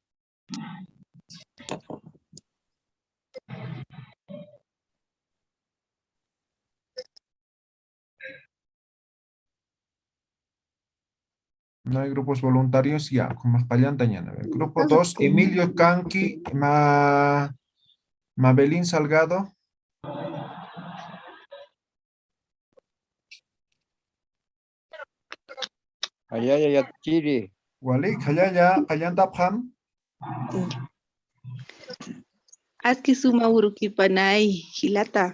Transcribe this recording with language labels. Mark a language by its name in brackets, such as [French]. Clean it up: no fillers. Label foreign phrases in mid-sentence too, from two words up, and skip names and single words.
[Spanish] No hay grupos voluntarios, ya, con más pallantañana. Grupo 2, Emilio Canqui, Mabelín Salgado. [Aymara] Ayaya Chiri. Wali, Kayaya, Kayantaphan. Aski suma uruki panay hilata.